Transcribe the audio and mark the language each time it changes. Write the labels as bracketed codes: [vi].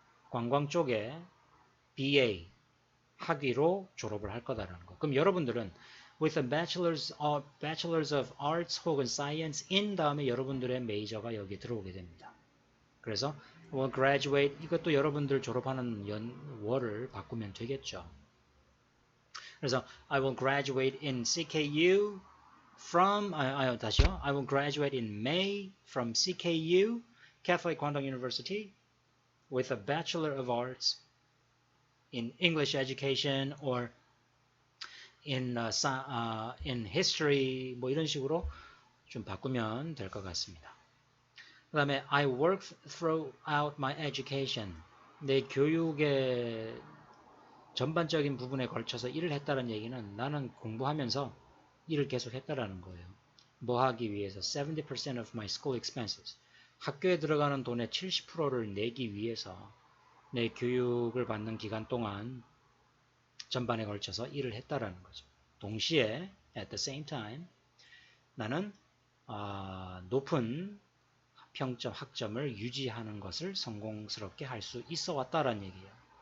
[ko] 관광 쪽에 BA 학위로 졸업을 할 거다라는 거. 그럼 여러분들은 [en] with a bachelor's of arts [ko] 혹은 [en] science in [ko] 다음에 여러분들의 메이저가 여기 들어오게 됩니다. 그래서 [en] will graduate [ko] 이것도 여러분들 졸업하는 월을 바꾸면 되겠죠. 그래서 [en] I will graduate in CKU from [ko] 다시요. [en] I will graduate in May from CKU Catholic Kwangdong University with a Bachelor of Arts in English education or in history [ko] 뭐 이런 식으로 좀 바꾸면 될 것 같습니다. [en] 그 다음에 I worked throughout my education. [ko] 내 교육의 전반적인 부분에 걸쳐서 일을 했다는 얘기는 나는 공부하면서 일을 계속 했다라는 거예요. 뭐 하기 위해서 [en] 70% of my school expenses. [ko] 학교에 들어가는 돈의 70%를 내기 위해서 내 교육을 받는 기간 동안 전반에 걸쳐서 일을 했다라는 거죠. 동시에 [en] at the same time [ko] 나는 높은 평점, 학점을 유지하는 것을 성공스럽게 할 수 있어 왔다라는 얘기예요.